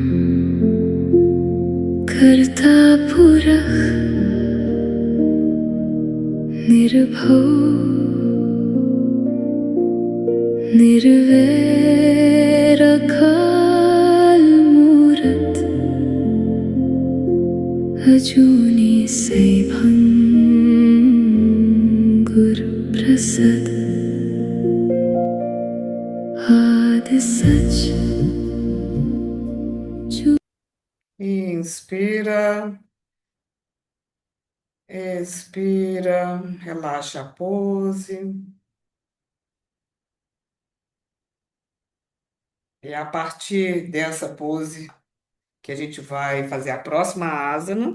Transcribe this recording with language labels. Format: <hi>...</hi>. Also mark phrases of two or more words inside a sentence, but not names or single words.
<pa>ਕਰਤਾ ਪੁਰਖੁ ਨਿਰਭਉ ਨਿਰਵੈਰੁ ਅਕਾਲ ਮੂਰਤਿ ਅਜੂਨੀ ਸੈਭੰ ਗੁਰ ਪ੍ਰਸਾਦਿ ਆਦਿ ਸਚੁ</pa> <pt>Inspira, expira, relaxa a pose. E é a partir dessa pose que a gente vai fazer a próxima asana.</pt>